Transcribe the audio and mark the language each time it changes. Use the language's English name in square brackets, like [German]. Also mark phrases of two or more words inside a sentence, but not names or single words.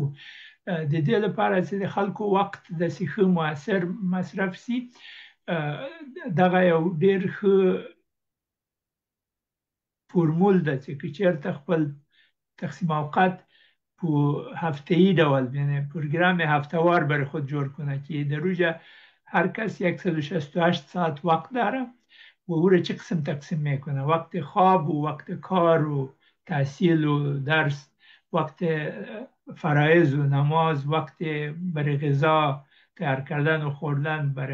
[Pashto] د دې لپاره چې د خلکو وخت داسې ښه مؤثر مصرف سي، دغه یو ډېر ښه فرمول ده چې که چېرته خپل تقسیم اوقات په هفته‌ای ډول، [Persian] یعنی پروگرام هفته‌وار برای خود جور کنه که در روزه هر کس 168 ساعت وقت داره و او را چه قسم تقسیم میکنه: وقت خواب و وقت کار و تحصیل و درس، وقت فرایض و نماز، وقت برای غذا تیار کردن و خوردن، برای